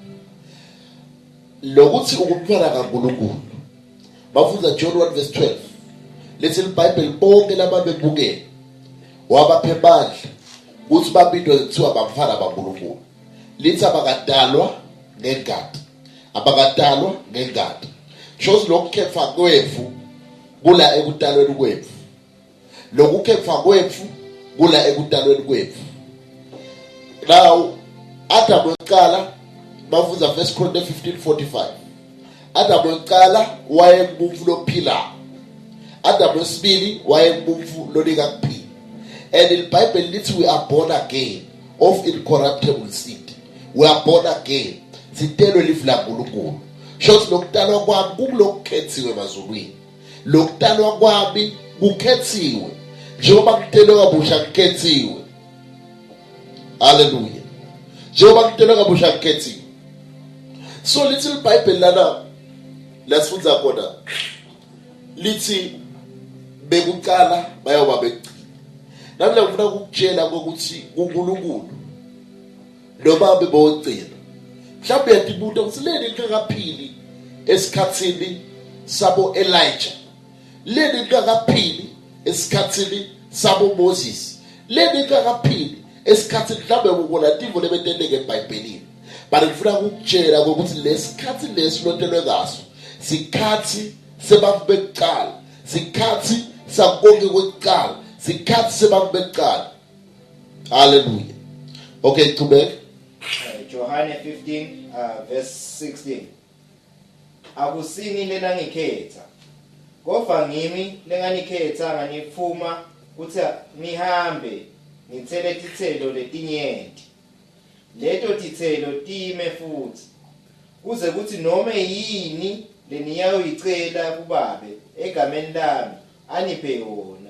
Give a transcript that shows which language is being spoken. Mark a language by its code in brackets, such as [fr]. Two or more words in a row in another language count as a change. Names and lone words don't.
[ss] lokuthi ukumfana kaNkulunkulu bafunza John 1 verse 12 lithi iBhayibheli bonke lababebukele wabaphe amandla ukuthi babidwe kuthiwa bamfana kaNkulunkulu lithi abakadalwa ngengadi abakadalwa ngengadi shows lokukhefa kwethu kula ekudalweni kwethu lokukhefa kwethu kula ekudalweni kwethu. Now Adam weqala bafunza 1 Corinthians 15:45 Adam weqala wayengumuntu lophila Adam wesibili wayengumuntu lonika kuphila and iBhayibheli lithi [en] we are born again of incorruptible seed. We are born again [ss] sitelwe lifu laNkulunkulu shows lokudalwa kwami kulokukhethiwe emazulwini lokudalwa kwami kukhethiwe njengoba kutelwe kabusha kukhethiwe. Hallelujah. Njengoba kutelwe kabusha kukhethiwe. So [en] little Bible [ss] lana lasifunza khona lithi bekuqala bayoba begcina. Namla ngifuna ukukutshela ukuthi uNkulunkulu noma bebogcina mhlawumbe uyatibuta ukuthi leli ngakaphili esikhathini sabo Elijah leli ngakaphili esikhathini sabo Moses leli ngakaphili esikhathini mhlawumbe ubona tivo lebetendeke eBhayibhelini but ngifuna ukukutshela ukuthi lesikhathi lesilotelwe ngaso sikhathi sebantu bekuqala sikhathi sakonke kwekuqala sikhathi sebantu bekuqala. Hallelujah. Okay, qhubeka. Johane 15 verse 16. Akusini lena ngikhetha kofa ngimi lenganikhetha nganifuma ukuthi nihambe ngithele tithelo letinyenti leto tithelo time futhi kuze kuthi noma yini leniyayoyicela kubabe egameni lami aniphe yona.